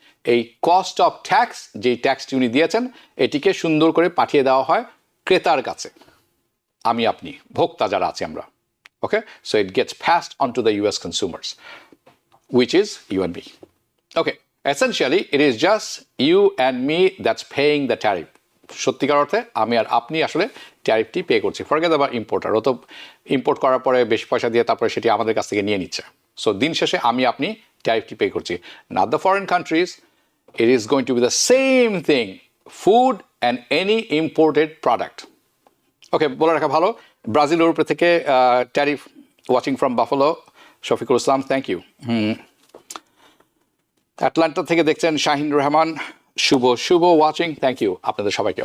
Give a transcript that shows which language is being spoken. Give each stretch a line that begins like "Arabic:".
Bangla: এই cost of tax, যেই ট্যাক্সটি উনি দিয়েছেন, এটিকে সুন্দর করে পাঠিয়ে দেওয়া হয় ক্রেতার কাছে, আপনি ভোক্তা যারা আছি আমরা।
English: Okay, so it gets passed on to the US consumers, which is you and me. Okay, essentially it is just you and me that's paying the tariff.
Bangla: সত্যিকার অর্থে আমি আর আপনি আসলে ট্যারিফটি পে করছি। ফরগেট আবার ইম্পোর্টার, ও তো ইম্পোর্ট করার পরে বেশি পয়সা দিয়ে তারপরে সেটি আমাদের কাছ থেকে নিয়ে নিচ্ছে। সো দিন শেষে আপনি ট্যারিফটি পে করছি,
English: not the foreign countries. It is going to be the same thing, food and any imported product.
Bangla: ওকে, বলে রাখা ভালো। ব্রাজিলের উপরে থেকে tariff, watching from buffalo, Shafiqul Islam, thank you. Atlanta থেকে দেখছেন শাহিন রহমান, শুভ ওয়াচিং, থ্যাংক ইউ আপনাদের সবাইকে।